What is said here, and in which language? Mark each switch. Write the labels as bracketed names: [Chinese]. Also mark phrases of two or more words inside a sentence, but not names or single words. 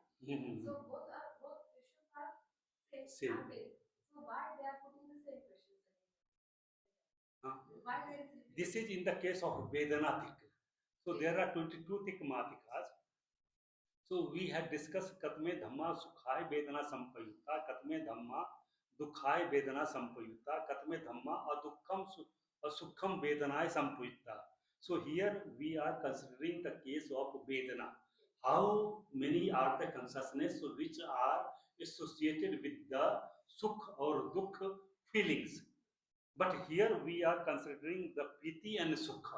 [English] So both questions are Same. and same. So why they are putting the same questions again? Why there is repeating? This is in the case of Vedanatik. So there are 22 Tikmatikas. So we had discussed [Pali] Katme Dhamma Sukhai Vedana Sampayutta, Katme Dhamma Dukhai Vedana Sampayutta, Katme Dhamma Asukham Vedanai Sampayutta. [English] So here we are considering the case of Vedana. How many are the consciousness which are associated with the Sukh or Dukh feelings? But here we are considering the Piti and Sukha.